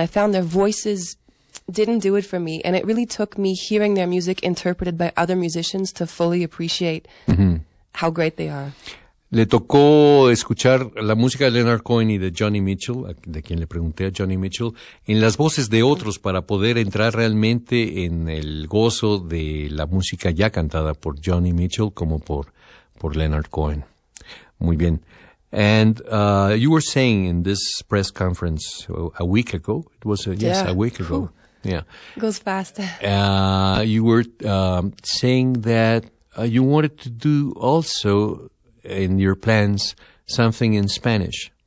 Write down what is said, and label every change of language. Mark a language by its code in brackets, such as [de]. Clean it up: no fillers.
[en] I found their voices didn't do it for me, and it really took me hearing their music interpreted by other musicians to fully appreciate how great they are. [es] Le tocó escuchar la música de Leonard Cohen y de Johnny Mitchell, de quien le pregunté a Johnny Mitchell, en las voces de otros para poder entrar realmente en el gozo de la música ya cantada por Johnny Mitchell como por Leonard Cohen. Muy bien. [en] And you were saying in this press conference a week ago, it was a week ago. Yeah. It goes fast. You were saying that you wanted to do also in your plans something in Spanish.